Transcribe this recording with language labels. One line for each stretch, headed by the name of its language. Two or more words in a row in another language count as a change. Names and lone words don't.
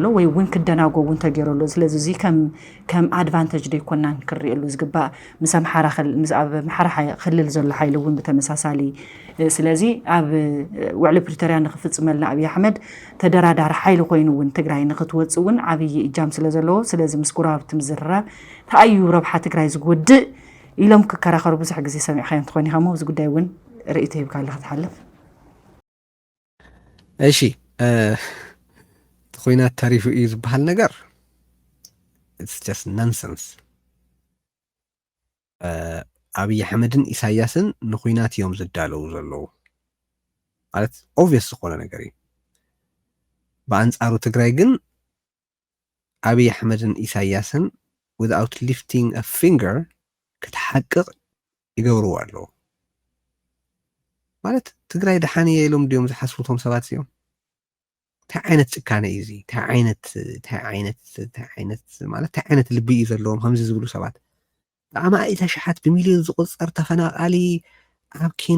Tigrinya: ወይ እውን ክደናጎ እውን ተገይረሉ ስለዚ እዚ ከም ኣድቫንቴጅ ደይኮናን ክርኢሉ ዝግባእ ምስ ኣምሓራ ክልል ዘሎ ሓይሊ እውን ብተመሳሳሊ ስለዚ ኣብ ውዕሊ ፕሪቶርያ ንኽፍጽመልና ኣብይ ኣሕመድ ተደራዳሪ ሓይሊ ኮይኑ እውን ትግራይ ንኽትወጽእ እውን ዓብይ እጃም ስለ ዘለዎ ስለዚ ምስ ጎራብቲ ምዝርራብ ተኣዩ ረብሓ ትግራይ ዝጎድእ ኢሎም ክከራኸሩ ብዙሕ ግዜ ሰሚዕኻዮም ትኾኒ ኢኻ ሞ እዚ ጉዳይ እውን ርእይቶ ይብካ ኣለካ ትሓልፍ እሺ ኩናት ታሪፉ እዩ ዝበሃል ነገር
English: it's just nonsense
Tigrinya: ኣብይ ኣሕመድን ኢሳያስን ንኩናት እዮም ዝዳለው ዘለዉ ማለት ኦብቪየስ ዝኾነ ነገር እዩ በአንጻሩ ትግራይ ግን ኣብይ ኣሕመድን ኢሳያስን
English: without lifting a finger
Tigrinya: ክትሓቅቕ ይገብርዎ ኣለዉ ማለት ትግራይ ደሓንየ ኢሎም ድዮም ዝሓስቡቶም ሰባት እዮም እንታይ ዓይነት ጭካነ እዩ እዚ እንታይ ዓይነት ማለት እንታይ ዓይነት ልቢ እዩ ዘለዎም ከምዚ ዝብሉ ሰባት ኣማኢተ ሸሓት ብሚልዮን ዝቁፀር ተፈናቃሊ ኣብ ኬንዳ